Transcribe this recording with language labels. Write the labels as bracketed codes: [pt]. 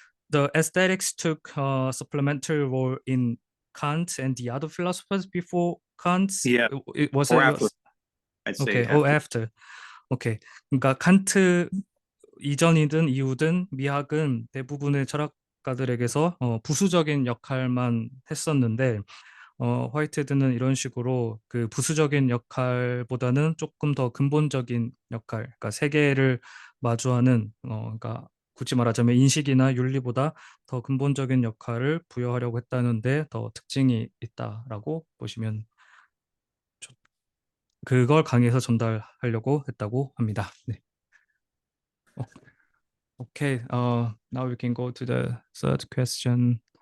[en] the aesthetics took a supplementary role in Kant and the other philosophers before Kant. Yeah. It was Or it after. was I'd say okay. after. After. 오케이. [ko] 그러니까 칸트 이전이든 이후든 미학은 대부분의 철학가들에게서 부수적인 역할만 했었는데, 화이트헤드는 이런 식으로 그 부수적인 역할보다는 조금 더 근본적인 역할, 그러니까 세계를 마주하는, 그러니까 굳이 말하자면 인식이나 윤리보다 더 근본적인 역할을 부여하려고 했다는데 더 특징이 있다라고 보시면 그걸 강의에서 전달하려고 했다고 합니다. 네. [en] Okay, now we can go to the third question.